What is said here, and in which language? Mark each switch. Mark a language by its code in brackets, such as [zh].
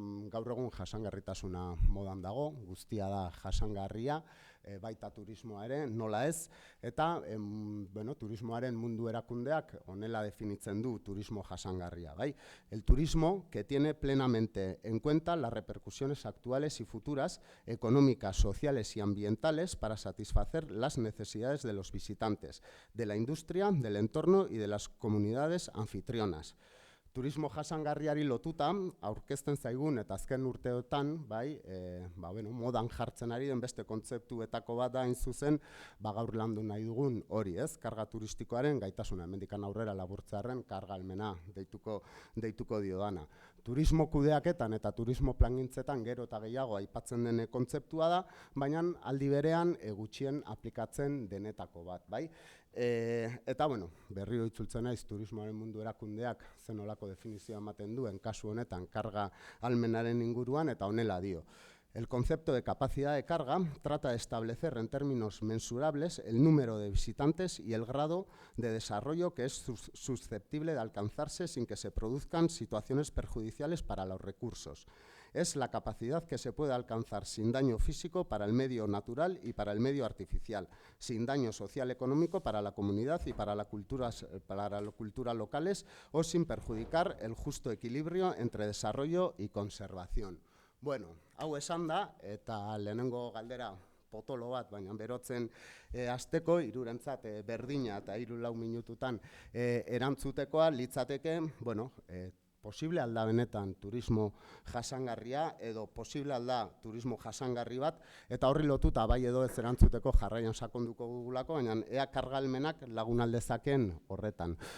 [eu] Gaur egun jasangarritasuna modan dago, guztia da jasangarria, baita turismoa ere, nola ez, eta turismoaren mundu erakundeak honela definitzen du turismo jasangarria, bai? [es] El turismo que tiene plenamente en cuenta las repercusiones actuales y futuras, económicas, sociales y ambientales para satisfacer las necesidades de los visitantes, de la industria, del entorno y de las comunidades anfitrionas. [eu] Turismo jasangarriari lotuta, aurkezten zaigun eta azken urteotan, modan jartzen ari den beste kontzeptuetako bat da hain zuzen, gaur landu nahi dugun hori, ez? Karga turistikoaren gaitasuna, hemendikan aurrera laburtzearren karga almena deituko dio dana. Turismo kudeaketan eta turismo plangintzetan gero eta gehiago aipatzen den kontzeptua da, baina aldi berean gutxien aplikatzen denetako bat, bai? Eta, berriro itzultzen naiz turismoaren mundu erakundeak zenolako definizioa ematen duen kasu honetan karga almenaren inguruan eta honela dio. [es] El concepto de capacidad de carga trata de establecer en términos mensurables el número de visitantes y el grado de desarrollo que es susceptible de alcanzarse sin que se produzcan situaciones perjudiciales para los recursos. Es la capacidad que se puede alcanzar sin daño físico para el medio natural y para el medio artificial, sin daño social económico para la comunidad y para la cultura locales o sin perjudicar el justo equilibrio entre desarrollo y conservación. [eu] Bueno, hau esan da, eta lehenengo galdera potolo bat, baina berotzen hasteko hirurentzat berdina eta 3-4 minututan erantzutekoa litzateke, posible alda benetan turismo jasangarria edo posible alda turismo jasangarri bat, eta horri lotuta bai edo ez erantzuteko jarraian sakonduko dugulako, baina ea karga almenak lagun aldezaken horretan.